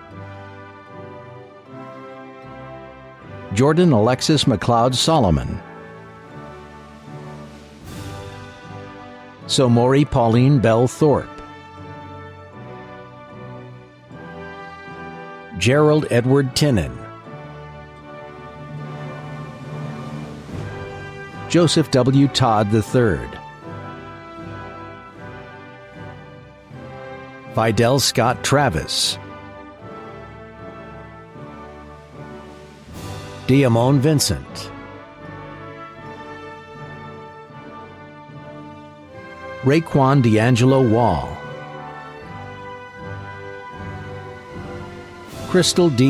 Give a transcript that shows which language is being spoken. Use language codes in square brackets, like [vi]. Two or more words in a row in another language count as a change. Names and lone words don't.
[en] Jordan Alexis McLeod Solomon, Somori Pauline Bell Thorpe, Gerald Edward Tinnen, Joseph W. Todd III, Fidel Scott Travis, Diamone Vincent, Raekwon D'Angelo Wall, Crystal D.